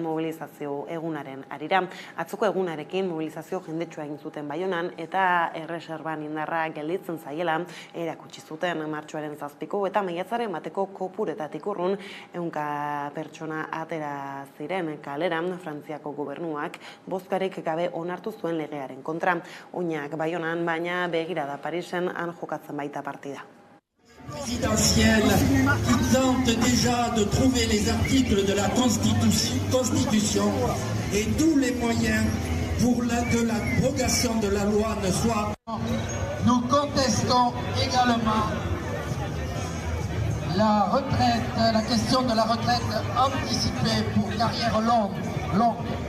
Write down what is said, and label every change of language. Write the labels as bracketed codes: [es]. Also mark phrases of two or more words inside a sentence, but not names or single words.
[eu] mobilizazio egunaren harira. Atzoko egunarekin mobilizazio jendetsua egin zuten Baionan eta erreserban indarra gelditzen zaiela erakutsi zuten martxoaren 7ko eta maiatzaren 1ko kopuretatik urrun 100 pertsona atera ziren kaleran. Frantziako gobernuak bozkarik gabe onartu zuen legearen kontra. Oinak Baionan, baina begirada Parisen han jokatzen baita partida. [fr] Présidentielle qui tente déjà de trouver les articles de la Constitution et tous les moyens pour que l'abrogation de la loi ne soit. Nous contestons également la question de la retraite anticipée pour carrière longue.